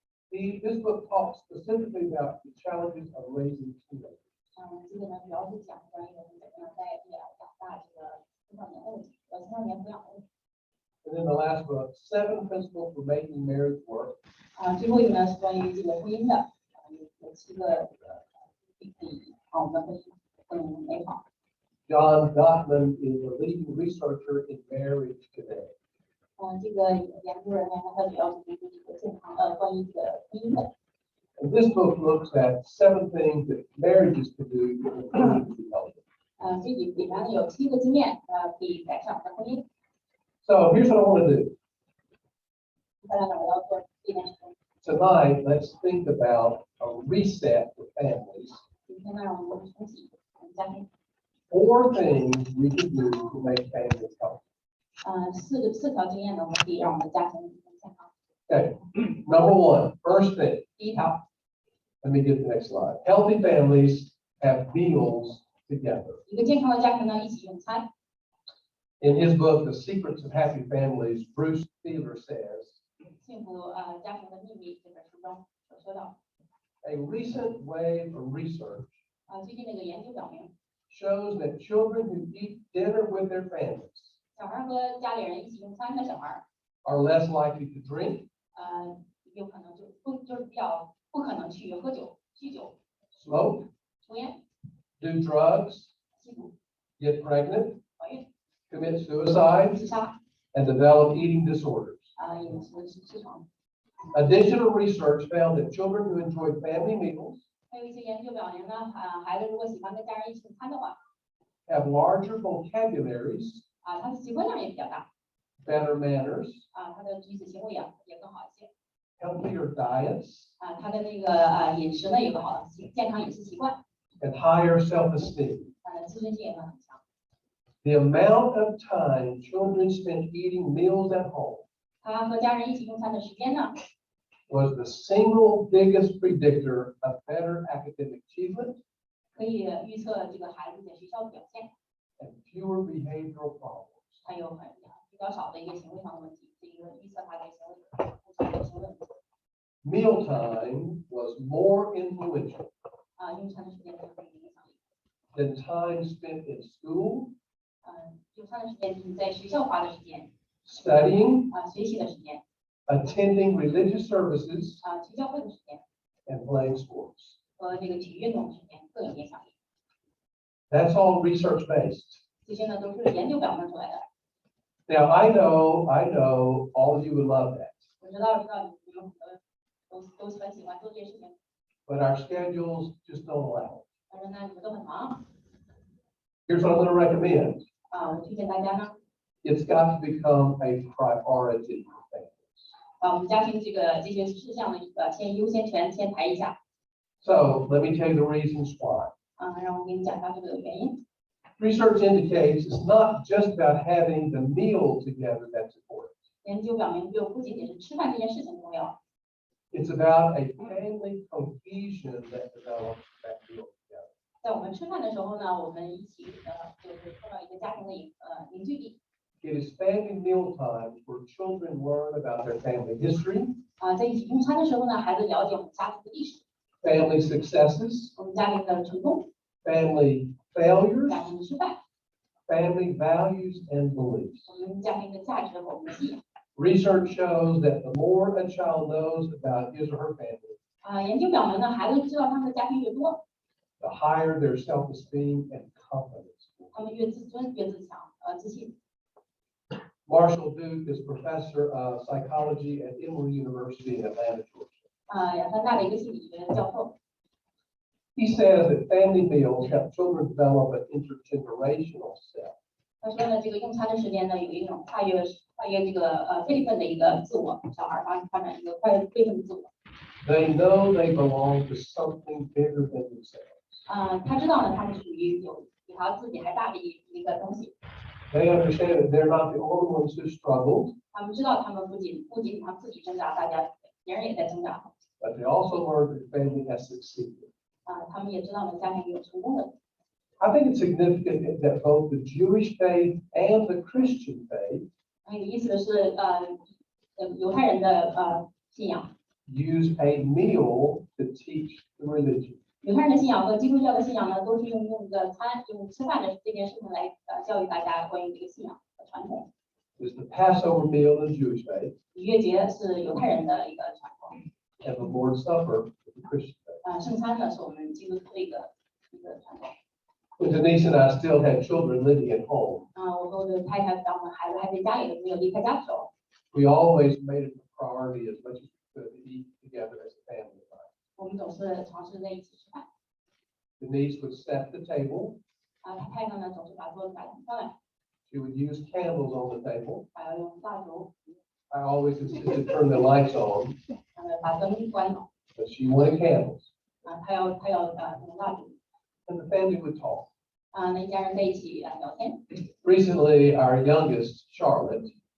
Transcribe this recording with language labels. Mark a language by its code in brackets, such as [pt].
[en] This book talks specifically about the challenges of raising teenagers. [zh] 这个呢主要是讲关于我们怎么样在长大这个青少年的问题和青少年抚养的问题。 [en] And then the last book, 7 Principles for Making Marriage Work. [zh] 最后一个呢是关于这个婚姻的，有7个可以我们的婚姻更美好。 [en] John Gottman is a leading researcher in marriage today. [zh] 这个研究人员呢，他主要是研究这个健康关于这个婚姻的。 [en] And this book looks at 7 things that marriages can do to improve health. [zh] 这里面呢有7个经验，可以改善我们的婚姻。 [en] So here's what I want to do. [zh] 大家我要做这件事情。 [en] Tonight, let's think about a reset for families. [zh] 今天呢，让我们重启我们家庭。 [en] 4 things we can do to make families healthy. [zh] 4条经验呢，我们可以让我们的家庭更健康。 [en] Okay, number 1, first thing. [zh] 第一条， [en] Let me get the next slide. Healthy families have meals together. [zh] 一个健康的家庭呢一起用餐。 [en] In his book, The Secrets of Happy Families, Bruce Thieler says, [zh] 幸福家庭的秘密这本书中有说到， [en] a recent wave of research [zh] 最近那个研究表明， [en] shows that children who eat dinner with their families [zh] 小孩和家里人一起用餐的小孩， [en] are less likely to drink, [zh] 有可能就是比较不可能去喝酒、酗酒、 [en] smoke, [zh] 抽烟、 [en] do drugs, [zh] 吸毒、 [en] get pregnant, [zh] 怀孕、 [en] commit suicide, [zh] 自杀 [en] and develop eating disorders. [zh] 饮食失常。 [en] Additional research found that children who enjoyed family meals [zh] 还有一些研究表明呢，孩子如果喜欢跟家人一起用餐的话， [en] have larger vocabularies, [zh] 他的词汇量也比较大， [en] better manners, [zh] 他的举止行为也更好一些， [en] healthier diets, [zh] 他的那个饮食呢有个好的健康饮食习惯， [en] and higher self-esteem. [zh] 自尊心也会很强。 [en] The amount of time children spent eating meals at home [zh] 他和家人一起用餐的时间呢， [en] was the single biggest predictor of better academic achievement [zh] 可以预测这个孩子在学校的表现， [en] and fewer behavioral problems. [zh] 还有比较少的一个行为上的问题，这一个预测他的行为问题。 [en] Mealtime was more influential [zh] 用餐的时间更有影响力。 [en] than time spent in school, [zh] 用餐的时间你在学校花的时间， [en] studying, [zh] 学习的时间， [en] attending religious services, [zh] 去教会的时间 [en] and playing sports. [zh] 和这个体育运动的时间更有影响力。 [en] That's all research-based. [zh] 这些呢都是研究表明出来的。 [en] Now, I know all of you would love that, [zh] 我知道你们很多都很喜欢做这些事情， [en] but our schedules just don't allow it. [zh] 但是呢你们都很忙， [en] Here's what I'm going to recommend. [zh] 我推荐大家呢， [en] It's got to become a priority for families. [zh] 把我们家庭这些事项的先优先权先排一下。 [en] So let me tell you the reasons why. [zh] 让我给你讲一下这个原因。 [en] Research indicates it's not just about having the meal together that's important. [zh] 研究表明，不仅仅是吃饭这件事情重要， [en] It's about a family cohesion that develops that meal together. [zh] 在我们吃饭的时候呢，我们一起就是碰到一个家庭的凝聚力。 [en] It is family meal times where children learn about their family history, [zh] 在一起用餐的时候呢，孩子了解我们家庭的历史， [en] family successes, [zh] 我们家庭的成功， [en] family failures, [zh] 家庭的失败， [en] family values and beliefs. [zh] 我们家庭的价值和我们的信仰。 [en] Research shows that the more a child knows about his or her family, [zh] 研究表明呢，孩子知道他们的家庭越多， [en] the higher their self-esteem and confidence. [zh] 他们越自尊、越自强、自信。 [en] Marshall Duke is professor of psychology at Emory University in Atlanta, Georgia. [zh] 亚特兰大的一个心理学教授， [en] He says that family meals help children develop an intergenerational self. [zh] 他说呢，这个用餐的时间呢，有一种跨越这个辈分的一个自我，小孩发展一个跨越辈分的自我。 [en] They know they belong to something bigger than themselves. [zh] 他知道呢，他是属于比他自己还大的一个东西。 [en] They understand that they're not the only ones who struggled, [zh] 他们知道他们不仅他们自己挣扎，别人也在挣扎。 [en] but they also learn that family has succeeded. [zh] 他们也知道呢，家庭有成功的。 [en] I think it's significant that both the Jewish faith and the Christian faith [zh] 很有意思的是，犹太人的信仰， [en] use a meal to teach the religion. [zh] 犹太人的信仰和基督教的信仰呢，都是用吃饭的这件事情来教育大家关于这个信仰的传统。 [en] There's the Passover meal in Jewish faith [zh] 逾越节是犹太人的一个传统， [en] and the Lord's Supper for the Christian faith. [zh] 圣餐呢是我们基督徒的一个传统。 [en] When Denise and I still had children living at home, [zh] 我和我的太太，当我们孩子还在家里没有离开家的时候， [en] we always made it a priority as much as we could to eat together as a family. [zh] 我们总是尝试在一起吃饭。 [en] Denise would set the table. [zh] 他太太呢总是把桌子摆很漂亮， [en] She would use candles on the table. [zh] 还要用蜡烛， [en] I always insisted turn the lights on, [zh] 把灯关了， [en] but she wanted candles. [zh] 他要用蜡烛， [en] And the family would talk. [zh] 那一家人在一起聊天。 [en] Recently, our youngest, Charlotte,